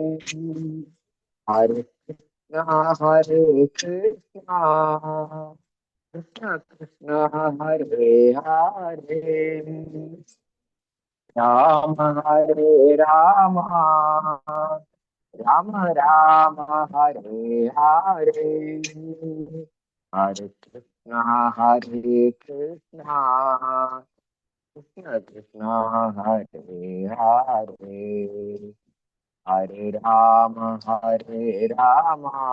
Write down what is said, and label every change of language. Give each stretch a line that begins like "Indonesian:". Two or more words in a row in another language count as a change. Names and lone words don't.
Sanskrit: हरे कृष्ण हरे कृष्ण कृष्ण कृष्ण हरे हरे। राम हरे राम രാമ രാമ ഹരേ ഹരേ ഹരേ കൃഷ്ണ ഹരേ കൃഷ്ണ കൃഷ്ണ കൃഷ്ണ ഹരേ ഹരേ ഹരേ രാമ രാമ